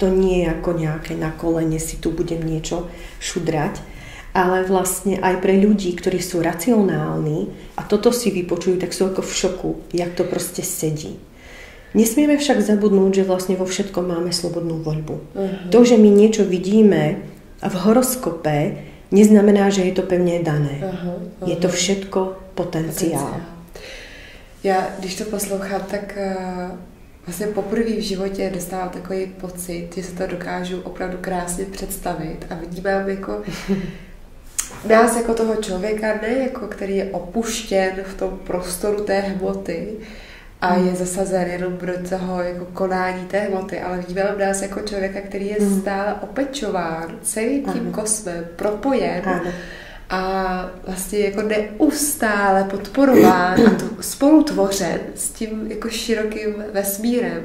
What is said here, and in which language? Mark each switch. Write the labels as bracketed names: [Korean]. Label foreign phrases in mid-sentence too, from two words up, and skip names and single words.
[Slovak] To nie je ako nejaké na kolene si tu budem niečo šudrať, ale vlastne aj pre ľudí, ktorí sú racionálni a toto si vypočujú, tak sú ako v šoku, jak to proste sedí. Nesmieme však zabudnúť, že vlastne vo všetkom máme slobodnú voľbu. To, že my niečo vidíme v horoskope, neznamená, že je to pevně dané. Je to všetko potenciál. [Czech] Já, když to poslouchám, tak vlastně poprvé v životě dostávám takový pocit, že se to dokážu opravdu krásně představit a vnímám jako nás jako toho člověka, ne jako který je opuštěn v tom prostoru té hmoty, a je zasazen jenom do toho jako konání té hmoty, ale vnímám nás jako člověka, který je stále opečován celým tím kosmem, propojen a vlastně jako neustále podporován a spolutvořen s tím jako širokým vesmírem.